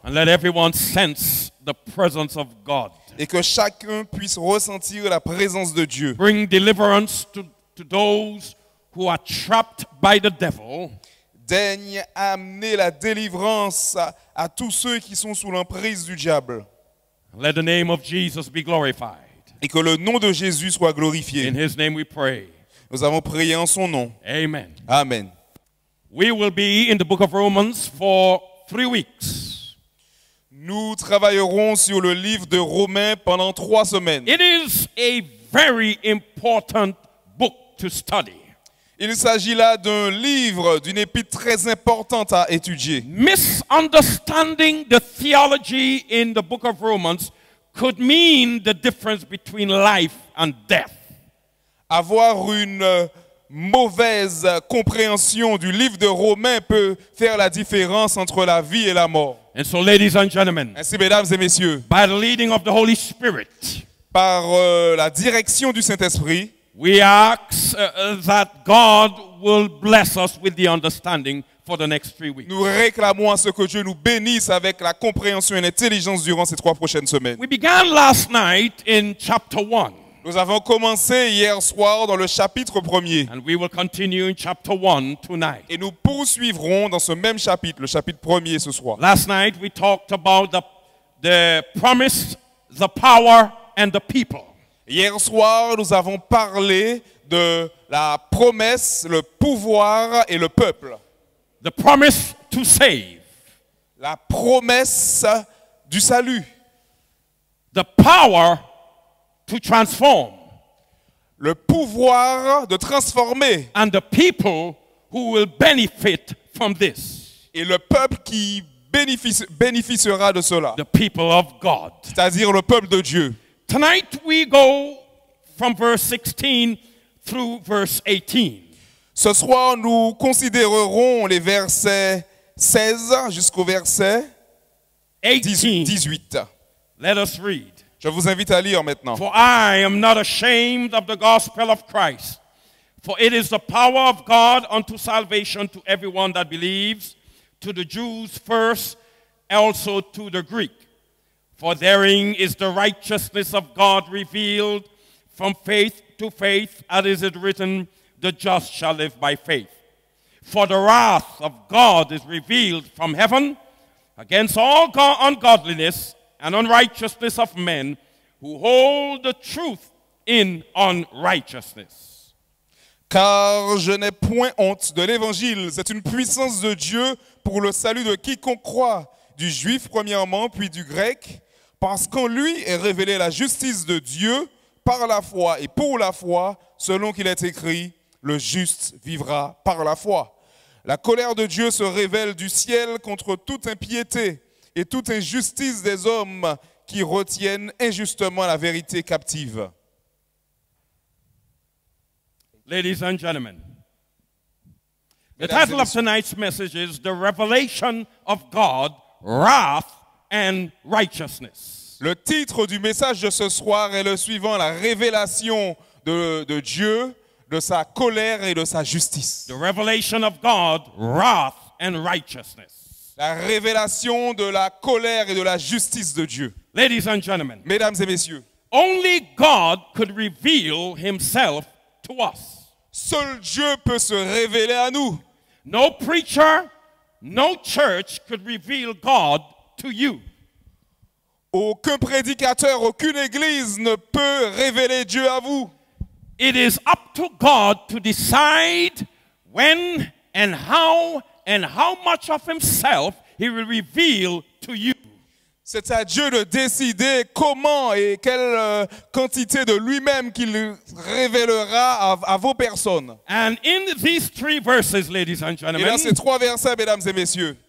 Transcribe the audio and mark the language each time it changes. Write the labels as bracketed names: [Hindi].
[English] And let everyone sense the presence of God. [French] Et que chacun puisse ressentir la présence de Dieu. [English] Bring deliverance to those who are trapped by the devil. [French] Daigne amener la délivrance à tous ceux qui sont sous l'emprise du diable. [English] Let the name of Jesus be glorified. [French] Et que le nom de Jésus soit glorifié. [English] In his name we pray. [French] Nous avons prié en son nom. [English] Amen. [French] Amen. [English] We will be in the book of Romans for 3 weeks. [French] Nous travaillerons sur le livre de Romains pendant 3 semaines. [English] It is a very important book to study. [French] Il s'agit là d'un livre, d'une épître très importante à étudier. [English] Misunderstanding the theology in the book of Romans could mean the difference between life and death. [French] Avoir une mauvaise compréhension du livre de Romains peut faire la différence entre la vie et la mort. [English] And so, ladies and gentlemen, [French] Ainsi, mesdames et messieurs, [English] by the leading of the Holy Spirit, [French] par la direction du Saint-Esprit, [English] we ask that God will bless us with the understanding for the next 3 weeks. [French] nous réclamons à ce que Dieu nous bénisse avec la compréhension et l'intelligence durant ces 3 prochaines semaines. [English] We began last night in chapter 1. [French] Nous avons commencé hier soir dans le chapitre 1er. [English] And we will continue in chapter 1 tonight. [French] Et nous poursuivrons dans ce même chapitre, le chapitre 1er ce soir. [English] Last night we talked about the promise, the power, and the people. [French] Hier soir, nous avons parlé de la promesse, le pouvoir et le peuple. [English] The promise to save. [French] La promesse du salut. [English] The power to transform. [French] Le pouvoir de transformer. [English] And the people who will benefit from this. [French] Et le peuple qui bénéficiera de cela. [English] The people of God. [French] C'est-à-dire le peuple de Dieu. [English] Tonight we go from verse 16 through verse 18. [French] Ce soir, nous considérerons les versets 16 jusqu'au verset 18. [English] Let us read. [French] Je vous invite à lire maintenant. [English] For I am not ashamed of the gospel of Christ, for it is the power of God unto salvation to everyone that believes, to the Jews first, also to the Greek. For therein is the righteousness of God revealed from faith to faith, as is it written, the just shall live by faith. For the wrath of God is revealed from heaven against all ungodliness and unrighteousness of men who hold the truth in unrighteousness. [French] Car je n'ai point honte de l'évangile, c'est une puissance de Dieu pour le salut de quiconque croit, du juif premièrement, puis du grec, parce qu'en lui est révélée la justice de Dieu par la foi et pour la foi, selon qu'il est écrit, le juste vivra par la foi. La colère de Dieu se révèle du ciel contre toute impiété et toute injustice des hommes qui retiennent injustement la vérité captive. [English] Ladies and gentlemen, the title of tonight's message is The Revelation of God, Wrath and Righteousness. [French] Le titre du message de ce soir est le suivant, la révélation de Dieu, de sa colère et de sa justice. [English] The revelation of God, wrath and righteousness. [French] La révélation de la colère et de la justice de Dieu. [English] Ladies and gentlemen, [French] mesdames et messieurs, [English] only God could reveal himself to us. [French] Seul Dieu peut se révéler à nous. [English] No preacher, no church could reveal God to you. [French] Aucun prédicateur, aucune église ne peut révéler Dieu à vous. [English] It is up to God to decide when and how much of himself he will reveal to you. [French] C'est à Dieu de décider comment et quelle quantité de lui-même qu'il révélera à vos personnes. [English] And in these 3 verses, ladies and gentlemen, [French] et dans ces 3 versets, mesdames et messieurs,